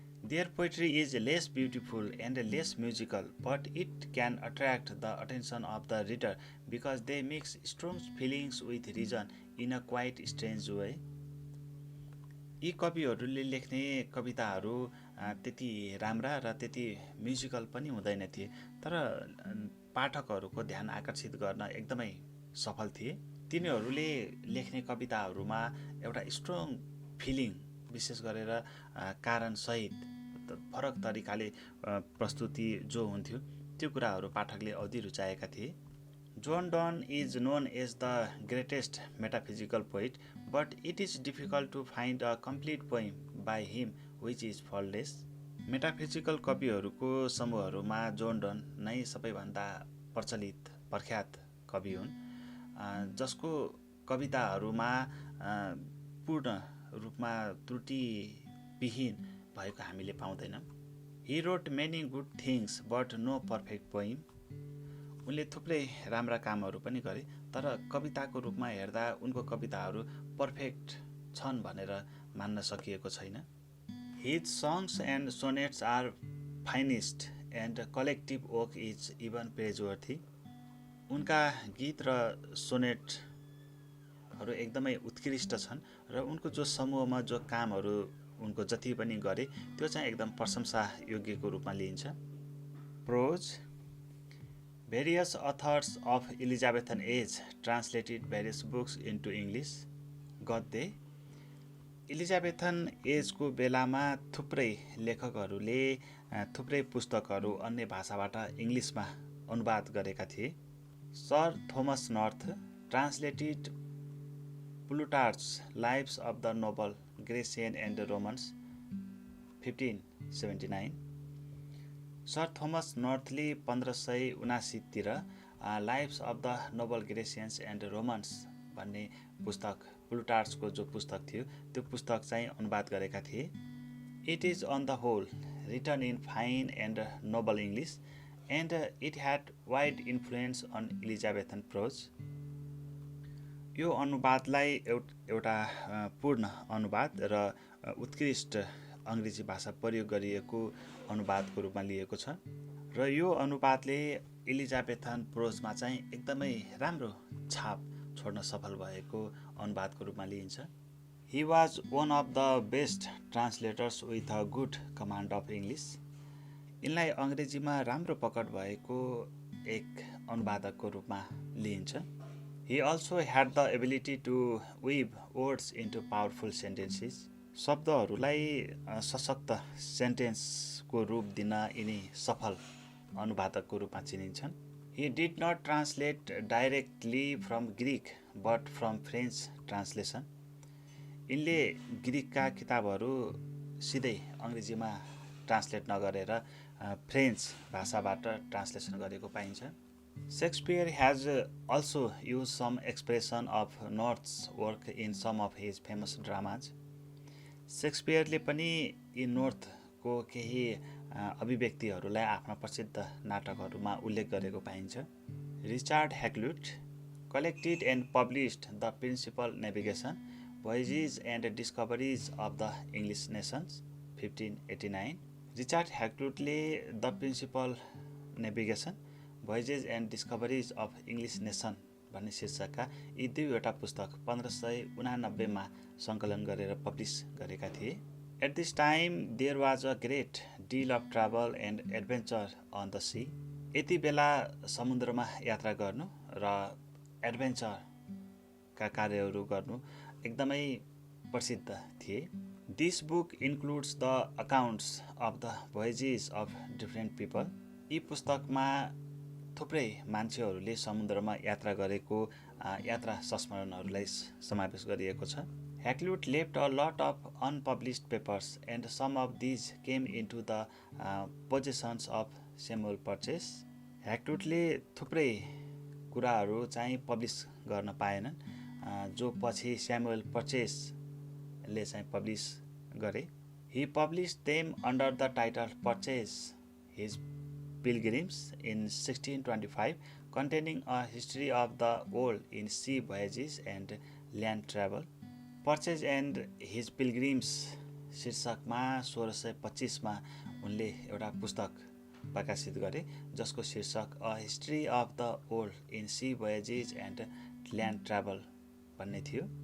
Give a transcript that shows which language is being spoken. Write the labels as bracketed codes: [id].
[en] Their poetry is less beautiful and less musical, but it can attract the attention of the reader because they mix strong feelings with reason in a quite strange way. [ne] यी कविहरूले लेख्ने कविताहरू त्यति राम्रा र त्यति musical पनि हुँदैन थिए, तर पाठकहरूको ध्यान आकर्षित गर्न एकदमै सफल थिए। तिनीहरूले लेख्ने कविताहरूमा एउटा स्ट्रङ फिलिङ विशेष गरेर कारण सहित फरक तरिकाले प्रस्तुति जो हुन्थ्यो त्यो कुराहरू पाठकले औधी रुचाएका थिए। [en] Jonson is known as the greatest metaphysical poet, but it is difficult to find a complete poem by him which is faultless. [ne] Metaphysical कविहरूको समूहहरूमा जोनसन नै सबैभन्दा प्रचलित प्रख्यात कवि हुन्, जसको कविताहरूमा पूर्ण रूपमा त्रुटिविहीन भएको हामीले पाउँदैनौँ। [en] He wrote many good things but no perfect poem. [ne] उनले थुप्रै राम्रा कामहरू पनि गरे, तर कविताको रूपमा हेर्दा उनको कविताहरू पर्फेक्ट छन् भनेर मान्न सकिएको छैन। [en] His songs and sonnets are finest and collective work is even praiseworthy. [ne] उनका गीत र सोनेटहरू एकदमै उत्कृष्ट छन् र उनको जो समूहमा जो कामहरू उनको जति पनि गरे त्यो चाहिँ एकदम प्रशंसा योग्यको रूपमा लिइन्छ। [en] Prose. Various authors of Elizabethan age translated various books into English. [ne] गद्य इलिजाबेथन एजको बेलामा थुप्रै लेखकहरूले थुप्रै पुस्तकहरू अन्य भाषाबाट इङ्ग्लिसमा अनुवाद गरेका थिए। [en] Sir Thomas North translated Plutarch's Lives of the Noble Grecian and Romans 1579. [ne] Sir Thomas नर्थले 1579 तिर lives of the Nobel ग्रेसियन्स and Romans भन्ने पुस्तक प्लुटार्चको जो पुस्तक थियो त्यो पुस्तक चाहिँ अनुवाद गरेका थिए। [en] It is on the whole written in fine and noble English, and it had wide influence on Elizabethan prose. [ne] यो अनुवादलाई एउटा पूर्ण अनुवाद र उत्कृष्ट अङ्ग्रेजी भाषा प्रयोग गरिएको अनुवादको रूपमा लिएको छ र यो अनुवादले एलिजाबेथन प्रोजमा चाहिँ एकदमै राम्रो छाप छोड्न सफल भएको अनुवादको रूपमा लिइन्छ। [en] He was one of the best translators with a good command of English. [ne] यिनलाई अङ्ग्रेजीमा राम्रो पकड भएको एक अनुवादकको रूपमा लिइन्छ। [en] He also had the ability to weave words into powerful sentences. [ne] शब्दहरूलाई सशक्त सेन्टेन्सको रूप दिन यिनी सफल अनुवादकको रूपमा चिनिन्छन्। [en] He did not translate directly from Greek but from French translation. [ne] यिनले ग्रिकका किताबहरू सिधै अङ्ग्रेजीमा ट्रान्सलेट नगरेर फ्रेन्च भाषाबाट ट्रान्सलेसन गरेको पाइन्छ। [en] Shakespeare has also used some expression of North's work in some of his famous dramas. [ne] शेक्सपियरले पनि यी नोर्थको केही अभिव्यक्तिहरूलाई आफ्ना प्रसिद्ध नाटकहरूमा उल्लेख गरेको पाइन्छ। [en] Richard Hakluyt collected and published the principal navigation, voyages and discoveries of the English nations, 1589. [ne] Richard हैक्लुटले the principal navigation, voyages and discoveries of English nation भन्ने शीर्षकका यी दुईवटा पुस्तक 1589 मा सङ्कलन गरेर पब्लिस गरेका थिए। [en] At this time there was a great deal of travel and adventure on the sea. [ne] यति बेला समुद्रमा यात्रा गर्नु र एडभेन्चरका कार्यहरू गर्नु एकदमै प्रसिद्ध थिए। [en] This book includes the accounts of the voyages of different people. [ne] यी पुस्तकमा थुप्रै मान्छेहरूले समुद्रमा यात्रा गरेको यात्रा संस्मरणहरूलाई समावेश गरिएको छ। [en] Hakluyt left a lot of unpublished papers and some of these came into the possessions of Samuel Purchase. [ne] Hakluytले थुप्रै कुराहरू चाहिँ पब्लिस गर्न पाएनन् जो पछि स्यामुएल पर्चेसले चाहिँ पब्लिस गरे। [en] He published them under the title Purchase His Pilgrims in 1625, containing a history of the world in sea voyages and land travel. [ne] Purchase and His Pilgrims शीर्षकमा 1625 मा उनले एउटा पुस्तक प्रकाशित गरे जसको शीर्षक a history of the world in C voyages and land travel भन्ने थियो।